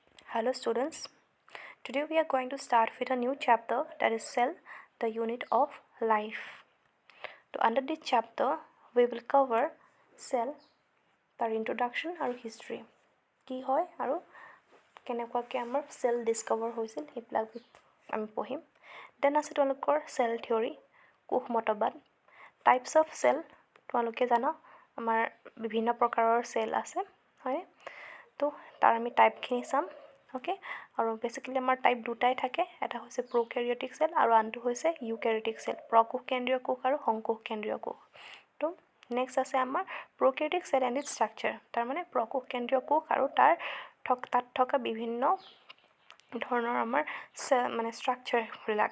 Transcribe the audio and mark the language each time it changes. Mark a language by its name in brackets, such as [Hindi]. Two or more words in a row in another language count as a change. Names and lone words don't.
[English] Hello students, today we are going to start with a new chapter that is cell, the unit of life. So under this chapter, we will cover cell, [Assamese] তাৰ introduction আৰু history. কি হয় আৰু কেনেকুৱাকৈ আমাৰ [English] cell discover [Assamese] হৈছিল সেইবিলাক আমি পঢ়িম. Then আছে তোমালোকৰ [English] cell theory, [Assamese] কোষ মতবাদ. [English] Types of cell, [Assamese] তোমালোকে জানা আমাৰ বিভিন্ন প্ৰকাৰৰ cell আছে, হয়? তো তাৰ আমি টাইপখিনি চাম. ওকে, আৰু বেচিকেলি আমাৰ টাইপ দুটাই থাকে, এটা হৈছে [English] prokaryotic cell [Assamese] আৰু আনটো হৈছে [English] eukaryotic cell, [Assamese] প্ৰকোষ কেন্দ্ৰীয় কোষ আৰু সংকোষ কেন্দ্ৰীয় কোষ. তো নেক্সট আছে আমাৰ [English] prokaryotic cell and its structure, [Assamese] তাৰমানে প্ৰকোষ কেন্দ্ৰীয় কোষ আৰু তাত থকা বিভিন্ন ধৰণৰ আমাৰ ষ্ট্ৰাকচাৰবিলাক.